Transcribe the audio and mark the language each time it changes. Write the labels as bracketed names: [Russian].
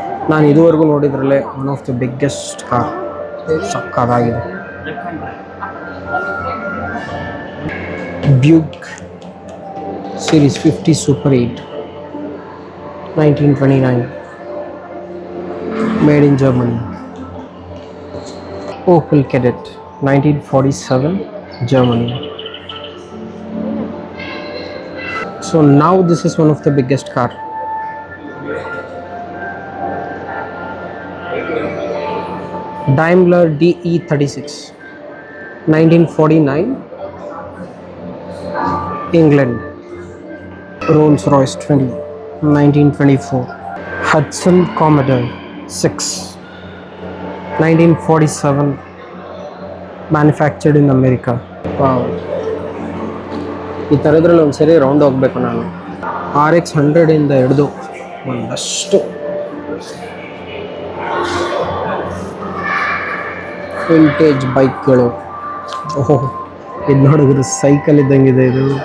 [Kannada] ನಾನು ಇದುವರೆಗೂ ನೋಡಿದ್ರಲ್ಲೇ [English] One of the biggest car. [Kannada] ಸಕ್ಕತ್ತಾಗಿದೆ. [English] Buick series 50 Super 8 1929 made in Germany. Opel Kadett 1947 Germany. So now this is one of the biggest car. Daimler DE36 1949 England. Rolls-Royce 20 1924. Hudson Commodore 6 1947 manufactured in America. Wow. [Kannada] ಈ ಥರದ್ರಲ್ಲಿ ಒಂದು ಸರಿ round ಹೋಗಬೇಕು ನಾನು. RX 100 ಇಂದ ಹಿಡಿದು ಒಂದಷ್ಟು vintage ಬೈಕ್ಗಳು. ಓಹೋ, ಇದು ನೋಡಿದ್ರೆ ಸೈಕಲ್ ಇದ್ದಂಗಿದೆ ಇದು.